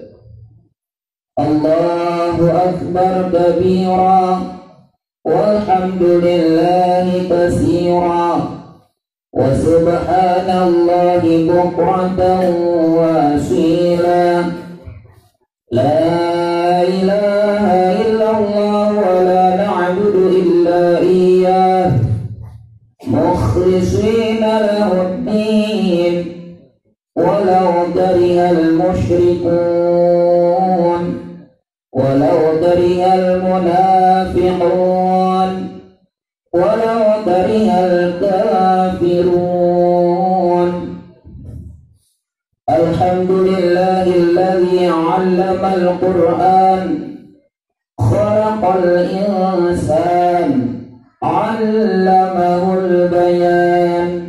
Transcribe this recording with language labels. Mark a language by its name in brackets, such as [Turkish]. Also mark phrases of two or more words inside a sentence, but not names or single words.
[Arabic] الله أكبر كبيرا والحمد لله كثيرا وسبحان الله بكرة وأصيلا. لا إله إلا الله ولا نعبد إلا إياه, مخلصين له الدين ولو كره المشركون ولو كره المنافقون ولو كره الكافرون. الحمد لله الذي علم القرآن خلق الإنسان علمه البيان.